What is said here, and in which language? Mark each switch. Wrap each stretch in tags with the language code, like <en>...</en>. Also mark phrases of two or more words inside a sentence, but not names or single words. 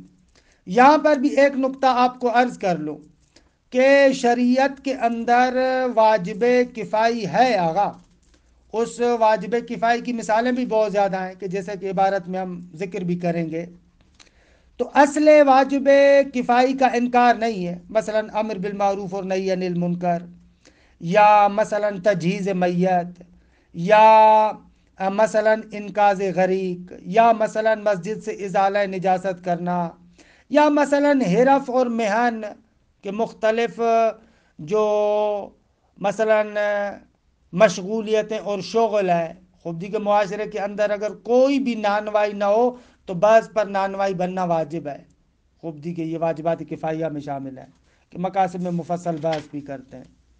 <ur>یہاں پر بھی ایک نقطہ آپ کو عرض کر لوں کہ شریعت کے اندر واجب کفائی ہے آغا، اس واجب کفائی کی مثالیں بھی بہت زیادہ ہیں کہ جیسے کہ عبارت میں ہم ذکر بھی کریں گے۔ تو اصل واجب کفائی کا انکار نہیں ہے، مثلا</ur> <ar>امر بالمعروف</ar> <ur>اور</ur> <ar>نہی عن المنکر،</ar> <ur>یا مثلا تجہیز میت، یا مثلا انقاذ غریق، یا مثلا مسجد سے ازالہ نجاست کرنا، یا مثلا حرف اور مہن کے مختلف جو مثلا مشغولیتیں اور شغل ہے، خود کے معاشرے کے اندر اگر کوئی بھی نانوائی نہ ہو تو بعض پر نانوائی بننا واجب ہے، خوب دی کہ یہ واجبات کفائیہ میں شامل ہے کہ مقاصد میں مفصل بحث بھی کرتے ہیں۔</ur>